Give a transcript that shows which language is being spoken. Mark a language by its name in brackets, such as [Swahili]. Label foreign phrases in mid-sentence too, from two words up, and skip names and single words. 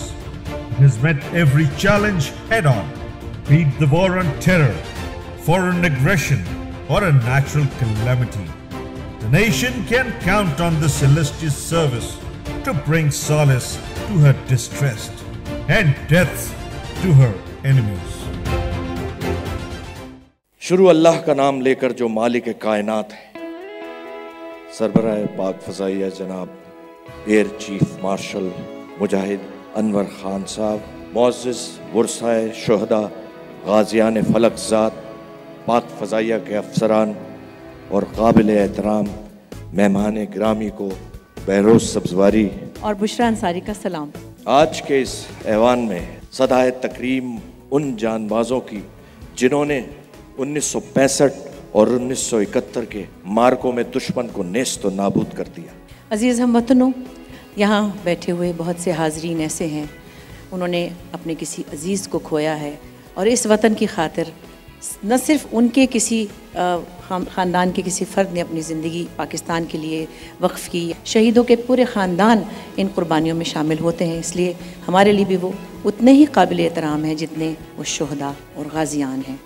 [English] It has met every challenge head-on, be it the war on terror, foreign aggression, or a natural calamity. The nation can count on this illustrious service to bring solace to her distressed and death to her enemies. [Urdu] شروع اللہ کا نام لے کر جو مالک کائنات ہے، سربراہ پاک فضائیہ جناب [English] Air Chief Marshal [Urdu] مجاہد انور خان صاحب، معزز ورثائے شہداء، غازیان فلک ذات، پاک فضائیہ کے افسران اور قابل احترام مہمان گرامی کو بہروز سبزواری اور بشرا انصاری کا سلام۔ آج کے اس ایوان میں صدائے تکریم ان جان بازوں کی جنہوں نے 1965 اور 1971 کے مارکوں میں دشمن کو نیست و نابود کر دیا۔ عزیز ہم وطنوں، یہاں بیٹھے ہوئے بہت سے حاضرین ایسے ہیں انہوں نے اپنے کسی عزیز کو کھویا ہے، اور اس وطن کی خاطر نہ صرف ان کے کسی خاندان کے کسی فرد نے اپنی زندگی پاکستان کے لیے وقف کی، شہیدوں کے پورے خاندان ان قربانیوں میں شامل ہوتے ہیں، اس لیے ہمارے لیے بھی وہ اتنے ہی قابل احترام ہیں جتنے وہ شہداء اور غازیان ہیں۔